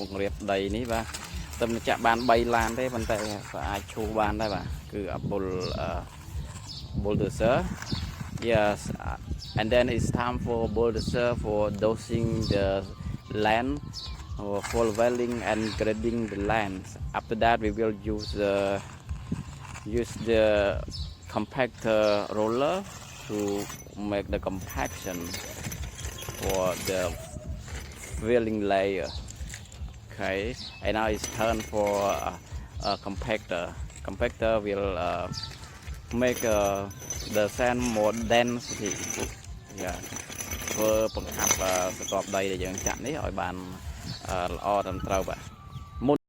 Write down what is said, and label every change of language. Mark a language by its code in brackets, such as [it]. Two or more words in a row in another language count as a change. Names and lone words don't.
[km] ង្រាបដីនេះបាទតែមិនចាក់បាន3ឡានទេប៉ុន្តែអាចឈូសបានដែរបាទគឺអាបុល [en] bulldozer yes and then it's time for bulldozer for dosing the land for leveling and grading the land after that we will use the compactor roller to make the compaction for the filling layer. Okay, and now it's turn for a compactor. Compactor will make the sand more density. Yeah, [km] ធ្វើបង្កាប់សកបដីដែលយើងចាក់នេះឲ្យបានល្អត្រឹមត្រូវបាទ